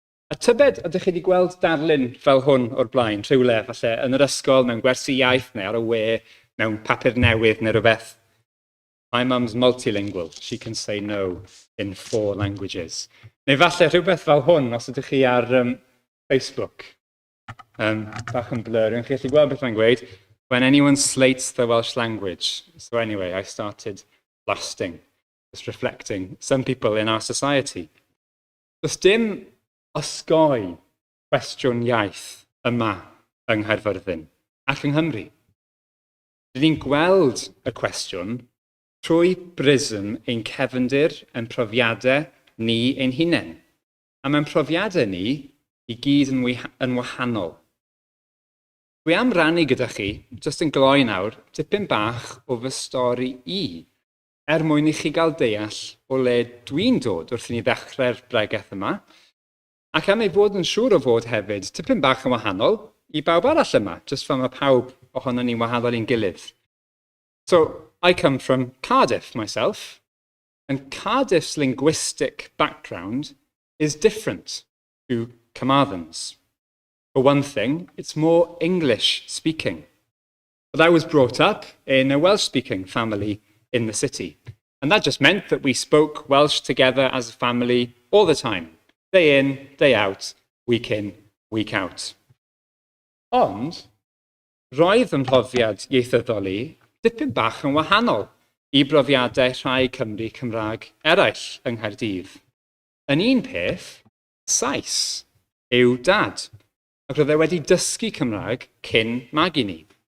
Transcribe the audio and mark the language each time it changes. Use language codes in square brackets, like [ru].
[cy] A tybed, ydych chi wedi gweld darlun fel hwn o'r blaen, rhywle, falle, yn yr ysgol, mewn gwersi iaith, neu ar y we, mewn papur newydd, neu rhywbeth. [en] My mum's multilingual. She can say no in 4 languages. [cy] Neu falle rhywbeth fel hwn, os ydych chi ar Facebook. Bach yn blur. Yn chi gallu gweld beth mae'n gweud? [en] When anyone slates the Welsh language. So anyway, I started blasting, just reflecting some people in our society. [cy] Does dim osgoi cwestiwn iaith yma yng Nghaerfyrddin ac yng Nghymru. Rydyn ni'n gweld y cwestiwn trwy brism ein cefndir yn profiadau ni ein hunain. A mae'n profiadau ni i gyd yn wahanol. Dwi am rannu gyda chi, jyst yn gloi nawr, tipyn bach o fy stori i, mwyn i chi gael deall o le dwi'n dod wrth i ni ddechrau'r bregaeth yma, ac am ei fod yn siŵr o fod hefyd, tipyn bach yn wahanol i bawb arall yma, just fel mae pawb ohono ni'n wahanol i'n gilydd. [en] So, I come from Cardiff myself, and Cardiff's linguistic background is different to Carmarthen's. For one thing, it's more English speaking. But I was brought up in a Welsh-speaking family in the city, and that just meant that we spoke Welsh together as a family all the time. Day in, day out, week in, week out. [cy] Ond, roedd ym mhrofiad ieithyddol i dipyn bach yn wahanol i brofiadau rhai Cymru Cymraeg eraill yng Nghaerdydd. Yn un peth, Sais yw dad, ac roedd e wedi dysgu Cymraeg cyn magu ni.